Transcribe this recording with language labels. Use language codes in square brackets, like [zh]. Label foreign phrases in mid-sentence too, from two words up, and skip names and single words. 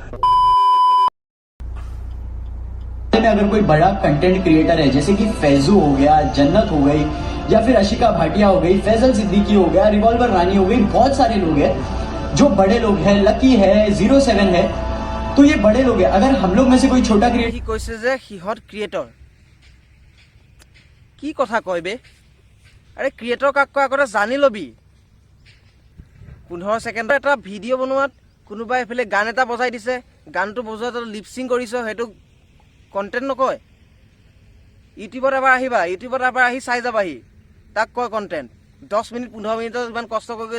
[hi] में अगर कोई बड़ा कंटेंट क्रिएटर है जैसे कि फैजू हो गया, जन्नत हो गई, या फिर अशिका भाटिया हो गई, फैजल सिद्दीकी हो गया, रिवॉल्वर रानी हो गई, बहुत सारे लोग हैं जो बड़े लोग हैं, लकी है, 07 है, तो ये बड़े लोग हैं। अगर हम लोग में से कोई छोटा क्रिएटर [as] সি কৈছে যে সিহঁত ক্ৰিয়েটৰ কি কথা কয় বে আৰে ক্ৰিয়েটৰ কাক কয় আগতে জানি ল'বি 15 ছেকেণ্ডৰ এটা ভিডিঅ' বনোৱাত কোনোবাই এফালে গান এটা বজাই দিছে গানটো বজোৱাত লিপচিং কৰিছ সেইটো কণ্টেণ্ট নকয় ইউটিউবত এবাৰ আহিবা ইউটিউবত এবাৰ আহি চাই যাবাহি তাক কয় কণ্টেণ্ট 10 মিনিট 15 মিনিটত ইমান কষ্ট কৰি